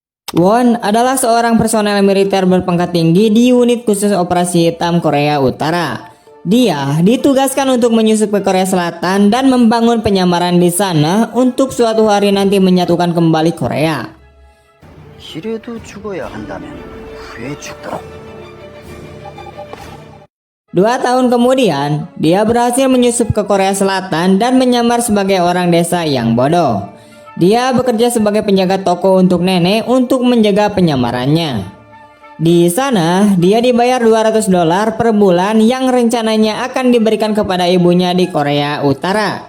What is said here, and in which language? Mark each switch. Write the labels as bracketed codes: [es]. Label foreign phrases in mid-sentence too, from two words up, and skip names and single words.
[id] Won adalah seorang personel militer berpangkat tinggi di unit khusus operasi hitam Korea Utara. Dia ditugaskan untuk menyusup ke Korea Selatan dan membangun penyamaran di sana untuk suatu hari nanti menyatukan kembali Korea. [ko] 이래도 죽어야 한다면 왜 죽더라? [id] 2 tahun kemudian, dia berhasil menyusup ke Korea Selatan dan menyamar sebagai orang desa yang bodoh. Dia bekerja sebagai penjaga toko untuk nenek untuk menjaga penyamarannya. Di sana, dia dibayar $200 per bulan yang rencananya akan diberikan kepada ibunya di Korea Utara.